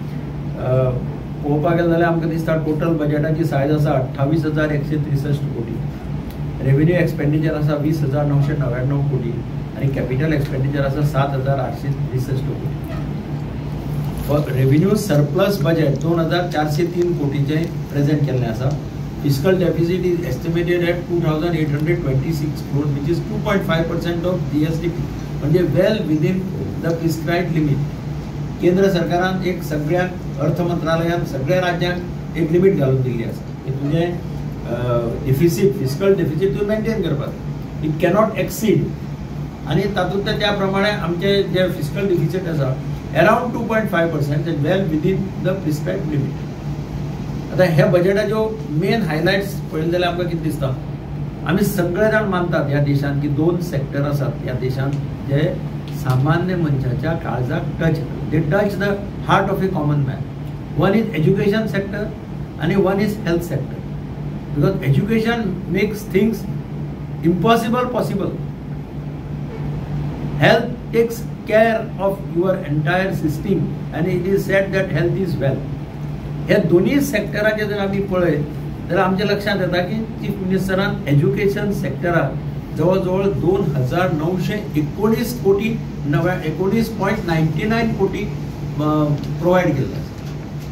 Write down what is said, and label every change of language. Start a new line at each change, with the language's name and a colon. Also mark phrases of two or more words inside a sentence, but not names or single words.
Konkani: पळोवपाक गेलें जाल्यार आमकां दिसता टोटल बजेटाची सायज आसा 28,163 कोटी,
English: revenue expenditure
Konkani: आसा 20,999 कोटी आनी
English: capital expenditure
Konkani: आसा 7,863 कोटी।
English: revenue surplus budget
Konkani: 2,403 कोटीचें प्रेजेंट केल्लें आसा।
English: Fiscal deficit is estimated at 2,826 crore, which is 2.5% of GSDP, म्हणजे well within the prescribed limit.
Konkani: केंद्र सरकारान एक सगळ्या अर्थ मंत्रालयान सगळ्या राज्यांक एक लिमिट घालून दिल्ली आसा की तुझे डिफिसीट
English: fiscal deficit
Konkani: तूं मेंटेन करपाक।
English: it cannot exceed
Konkani: आणि तातूंतल्या त्या प्रमाणे आमचे जे
English: fiscal deficit आसा around 2.5% well within the prescribed limit.
Konkani: आता ह्या बजेटाच्यो
English: main highlights
Konkani: पळयले जाल्यार आमकां कितें दिसता, आमी सगळे जाण मानतात ह्या देशांत की 2 सेक्टर आसात ह्या देशांत जे सामान्य मनशाच्या काळजाक टच,
English: they touch the heart of a common man. one is education sector आणि one is health sector. because education makes things impossible possible. Health takes care of your entire system and it is said that health is wealth.
Konkani: ह्या दोन्ही सेक्टराचे जर आम्ही पळयत जाल्यार आमच्या लक्षात येता की चीफ मिनिस्टरान एज्युकेशन सेक्टराक जवळजवळ 2,919 कोटी 19.99 कोटी प्रोवायड केला.